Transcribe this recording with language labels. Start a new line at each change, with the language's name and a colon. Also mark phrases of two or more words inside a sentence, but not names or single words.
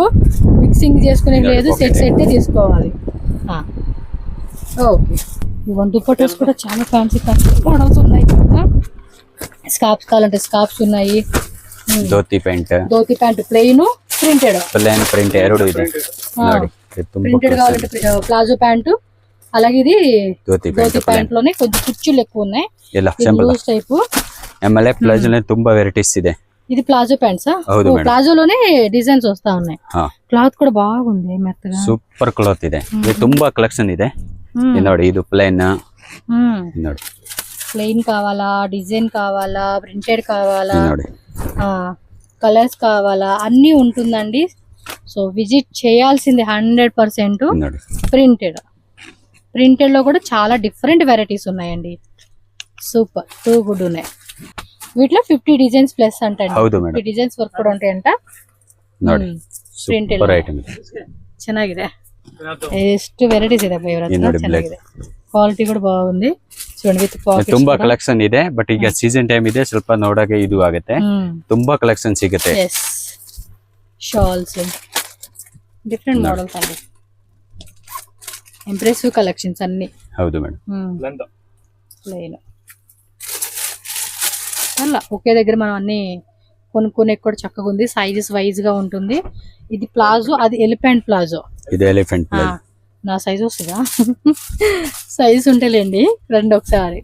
Telugu: మిక్సింగ్ చేసుకునే లేదు, సెట్ తీసుకోవాలి. ఓకే, ఇవన్నీ దుప్పట్టస్ కూడా చాలా
English: fancy models
Telugu: ఉన్నాయి. స్కార్ప్స్ కావాలంటే స్కార్ప్స్ ఉన్నాయి. ధోతి ప్యాంట్ ప్లెయిన్
Kannada: ప్రింట్ ಎರಡು ಇದೆ ನೋಡಿ.
Telugu: ప్రింటెడ్ కావాలంటే
English: palazzo pant,
Telugu: అలాగే ఇది ధోతి ప్యాంట్ లోనే కొంచెం కుర్చీలు ఎక్కువ ఉన్నాయి.
English: లూజ్ టైప్
Kannada: ಆಮೇಲೆ ಪ್ಲಾಜೋ ತುಂಬಾ ವೆರೈಟೀಸ್ ಇದೆ.
Telugu: ఇది ప్లాజో ప్యాంట్సా? ప్లాజోలోనే డిజైన్స్ వస్తా ఉన్నాయి. క్లాత్ కూడా బాగుంది, మెత్తగా
English: super cloth
Kannada: ಇದೆ. ఇది ತುಂಬಾ కలెక్షన్ ಇದೆ. ನೋಡಿ, ಇದು ప్లైన్ ನೋಡಿ.
Telugu: ప్లెయిన్ కావాలా, డిజైన్ కావాలా, ప్రింటెడ్ కావాలా, కలర్స్ కావాలా, అన్నీ ఉంటుందండి. సో విజిట్ చేయాల్సింది 100%. ప్రింటెడ్ లో కూడా చాలా
English: different varieties
Telugu: ఉన్నాయండి.
English: super, too good
Telugu: ఉన్నాయి. వీటిలో 50 డిజైన్స్ ప్లస్ అంటే 50 డిజైన్స్ వరకు కూడా ఉంటాయంట.
Kannada: ಪ್ರಿಂಟೆಡ್ ಚೆನ್ನಾಗಿದೆ, ಎಷ್ಟು ವೆರೈಟೀಸ್ ಇದೆ ಚೆನ್ನಾಗಿದೆ. ಕ್ವಾಲಿಟಿ ಕೂಡ ಬಾಗುಂది.
Telugu: చూడండి,
English: with pockets
Kannada: ತುಂಬಾ ಕಲೆಕ್ಷನ್ ಇದೆ. ಬಟ್ ಈಗ
English: season time
Kannada: ಇದೆ, ಸ್ವಲ್ಪ ನೋಡಕ್ಕೆ ಇದು ಆಗುತ್ತೆ. ತುಂಬಾ ಕಲೆಕ್ಷನ್ ಸಿಗುತ್ತೆ.
Telugu: షాల్స్,
English: different models
Telugu: అండి,
English: impressive collections
Telugu: అన్ని.
Kannada: ಹೌದು ಮೇಡಂ.
Telugu: ప్లెయిన్ అలా ఒకే దగ్గర మనం అన్ని కొనుక్కునే కూడా చక్కగా ఉంది.
English: sizes wise
Telugu: గా ఉంటుంది. ఇది ప్లాజో, అది
English: elephant palazzo.
Telugu: ఇది
English: elephant palazzo.
Telugu: నా సైజ్ వస్తుందా? సైజ్ ఉంటేలేండి, రండి ఒకసారి.